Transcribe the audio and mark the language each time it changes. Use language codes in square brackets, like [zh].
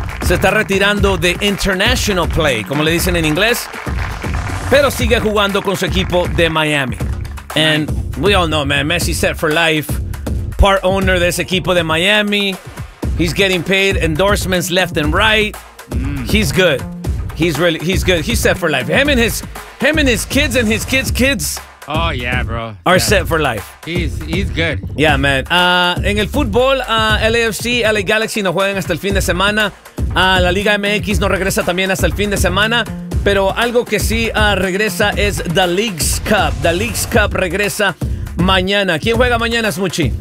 [es] Se está retirando de [en] international play, [es] como le dicen en inglés. Pero sigue jugando con su equipo de Miami. [en] And we all know, man, Messi set for life. Part owner [es] de ese equipo de Miami. [en] He's getting paid endorsements left and right. He's good. He's really good. He's set for life. Him and his kids and his kids' kids. Oh yeah, bro. Are set for life. He's good. Yeah, man. [es] En el fútbol, LAFC, LA Galaxy no juegan hasta el fin de semana. La Liga MX no regresa también hasta el fin de semana. Pero algo que sí regresa es the League's Cup. The League's Cup regresa mañana. ¿Quién juega mañana, Smuchi?